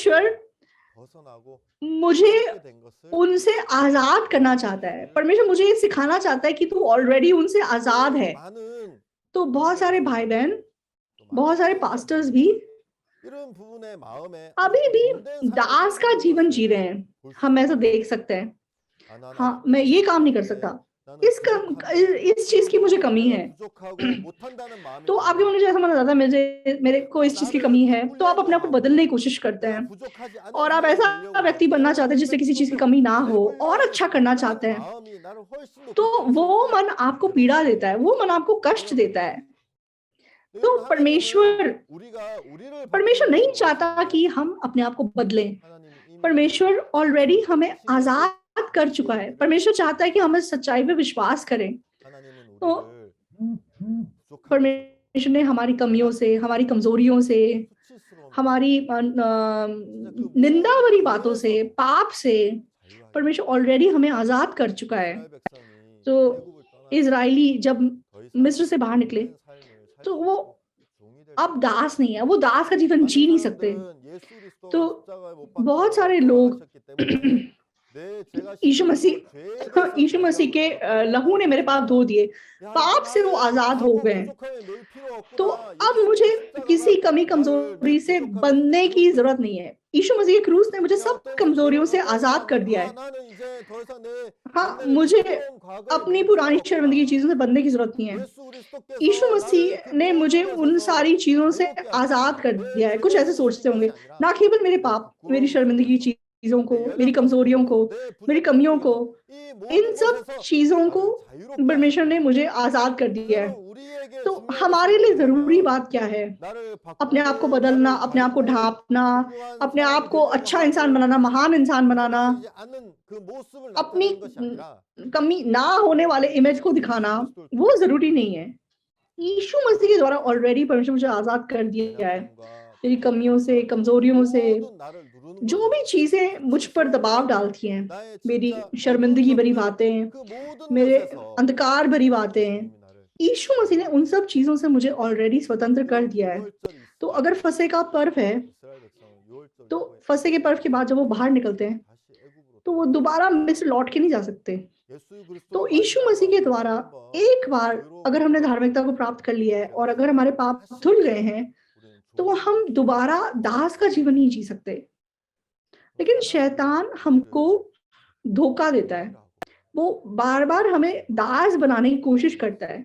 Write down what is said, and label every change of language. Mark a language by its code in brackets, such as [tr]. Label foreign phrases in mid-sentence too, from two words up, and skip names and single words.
[ko] 내가 거기에서 [hi] परमेश्वर [ko] 벗어나고 [hi] मुझे [ko] 새롭게 된 것을 [hi] उनसे आजाद करना चाहता है। परमेश्वर मुझे ये सिखाना चाहता है कि तू ऑलरेडी उनसे आजाद है। [ko] 많은 [hi] तो बहुत सारे भाई बहन, [ko] 또 많은 [hi] बहुत सारे [ko] 신앙자들이 [hi] पास्टर्स भी [ko] 이런 부분의 마음에 [hi] अभी [ko] 아직도 [hi] भी [ko] 종된 삶을 [hi] दास का [ko] 살고 있는 [hi] जीवन जी रहे [ko] 것을 [hi] हैं। [ko] 볼 수 [hi] हम ऐसा [ko] 있습니다. [hi] देख सकते हैं। [ko] 나는 [hi] हाँ, मैं ये काम नहीं कर सकता, इस चीज की मुझे कमी है। [ko] 부족하고 못한다는 मा음이 [hi] तो आपके मन में ऐसा माना जाता है मेरे को इस चीज की कमी है, तो आप अपने आप को बदलने की कोशिश करते हैं [ko] 부족하지 않은 [hi] और आप [ko] 삶을 [hi] ऐसा [ko] 살려고 [hi] व्यक्ति बनना चाहते हैं जिससे किसी चीज की कमी ना हो और [ko] 배불려서 [hi] अच्छा करना [ko] 살아가는 [hi] चाहते हैं। [ko] 마음이 나를 훨씬 더 [hi] तो वो [ko] 고통스럽게 [hi] मन आपको पीड़ा देता है, वो मन आपको कष्ट देता है। तो [ko] 여러분, [hi] परमेश्वर [ko] 하나님은 우리를 [hi] परमेश्वर नहीं [ko] 바꾸는 [hi] चाहता [ko] 것이 [hi] कि हम अपने आप को बदलें। [ko] 하나님이 이미 [hi] परमेश्वर ऑलरेडी हमें [ko] 하신 것을 [hi] आजाद कर चुका है। परमेश्वर चाहता है कि हम इस सच्चाई पे विश्वास करें। [ko] 하나님은 [hi] तो [ko] 우리를 부족한 [hi] परमेश्वर ने हमारी कमियों से, हमारी कमजोरियों से, [ko] 수치스러운 [hi] हमारी निंदा भरी बातों से, पाप से [ko] 자유하게 [hi] परमेश्वर ऑलरेडी हमें आजाद कर चुका है। [ko] 이스라엘 백성이 [hi] तो [ko] 애굽을 떠날 [hi] इजरायली जब [ko] 더 이상 [hi] मिस्र से बाहर निकले [ko] 종된 삶을 살 [hi] तो [ko] 수 [hi] वो [ko] 없고 종이 될 [hi] अब दास नहीं है, वो दास का जीवन [ko] 많은 [hi] जी नहीं सकते। [ko] 사람들은 예수 그리스도가 [hi] तो [ko] 십자가에 못 [hi] बहुत [ko] 박혀 [hi] सारे लोग [ko] 돌아가셨기 때문에 내 죄가 [hi] यीशु [ko] 씻겨지고 [hi] मसीह [ko] 죄에 대해서 [hi] यीशु मसीह के [ko] 자유함을 [hi] लहू ने मेरे पाप धो दिए, [ko] 야, [hi] पाप [ko] 이제 [hi] से वो [ko] 나는 [hi] आजाद हो [ko] 나하고 [hi] गए। [ko] 부족함에 늘 필요 [hi] तो [ko] 없구나. [hi] अब [ko] 예수 [hi] मुझे [ko] 십자가가 [hi] किसी कमी [ko] 나를 내 [hi] कमजोरी से [ko] 부족함에서 [hi] बनने की [ko] 자유롭게 [hi] जरूरत नहीं है। यीशु मसीह के क्रूस ने मुझे [ko] 야, [hi] सब [ko] 어떤 [hi] कमजोरियों [ko] 죄를 [hi] से [ko] 갖고 한 [hi] आजाद कर [ko] 사람은 [hi] दिया है। [ko] 나는 이제 더 이상 내 [hi] हाँ, [ko] 옛날에 [hi] मुझे [ko] 부끄러운 과거에 [hi] अपनी [ko] 늘 [hi] पुरानी [ko] 필요 [hi] शर्मिंदगी की [ko] 없구나. [hi] चीजों से बनने की जरूरत नहीं है। [ko] 예수 그리스도께서 [hi] यीशु [ko] 나를 그 [hi] मसीह ने मुझे [ko] 모든 [hi] उन [ko] 것에서 [hi] सारी चीजों से [ko] 자유롭게 [hi] आजाद कर [ko] 하셨구나. 내 [hi] दिया है। कुछ ऐसे [ko] 죄를 씻으신 [hi] सोचते होंगे, [ko] 것이 आ니라 [hi] ना केवल मेरे [ko] 내 [hi] पाप, मेरी [ko] 부끄러움 [hi] शर्मिंदगी की [ko] 속에서 [hi] चीजों को, [ko] 내 [hi] मेरी [ko] 연약함 [hi] कमजोरियों को, [ko] 속에서 내 [hi] मेरी [ko] 부족함 [hi] कमियों को, [ko] 속에서 이 [hi] इन [ko] 모든 [hi] सब [ko] 것에서 [hi] चीजों को [ko] 나를 자유롭게 [hi] परमेश्वर ने [ko] 하셨구나. [hi] मुझे आजाद कर दिया है। [ko] 여러분, 우리에게 [hi] तो [ko] 중요한 것은 [hi] हमारे लिए जरूरी [ko] 뭐냐면 [hi] बात क्या है? [ko] 나를 [hi] अपने आप को [ko] 바꾸고 [hi] बदलना, [ko] 나를 [hi] अपने आप को [ko] 다르고 [hi] ढांपना, [ko] 훌륭한 [hi] अपने आप [ko] 사람이 [hi] को [ko] 되려고 [hi] अच्छा इंसान [ko] 하고 [hi] बनाना, महान इंसान बनाना, [ko] 그러지 않는 그 모습을 [hi] अपनी [ko] 나타내는 것이 아니라 [hi] कमी ना होने वाले इमेज को दिखाना, [ko] 그리스도를 [hi] वो [ko] 통해서 [hi] जरूरी नहीं है। यीशु मसीह के द्वारा ऑलरेडी परमेश्वर मुझे आजाद कर दिया है [ko] 연약함과 [hi] मेरी कमियों से, कमजोरियों से। [ko] 모든 나를 누르는 [hi] जो भी [ko] 것을 [hi] चीजें मुझ पर दबाव डालती हैं, [ko] 나의 [hi] मेरी [ko] 진짜 [hi] शर्मिंदगी भरी [ko] 어둠 덮는 [hi] बातें, [ko] 그 모든 [hi] मेरे [ko] 것에서 [hi] अंधकार भरी बातें, [ko] 예수님이 나를 [hi] यीशु मसीह ने उन सब चीजों से मुझे ऑलरेडी स्वतंत्र कर दिया है। [ko] 유월절이 [hi] तो अगर फसह का पर्व है, [ko] 이스라엘 백성은 유월절 [hi] तो [ko] 이후에 [hi] फसह के पर्व के बाद जब वो बाहर निकलते हैं [ko] 다시 애굽으로 [hi] तो वो दोबारा मिस्र लौट के नहीं जा सकते। [ko] 예수 그리스도로 [hi] तो यीशु मसीह के द्वारा [ko] 말미암아 [hi] एक बार अगर हमने धार्मिकता को प्राप्त कर लिया है और अगर हमारे पाप धुल गए हैं, तो हम दोबारा दास का जीवन नहीं जी सकते। लेकिन शैतान हमको धोखा देता है, वो बार बार हमें दास बनाने की कोशिश करता है।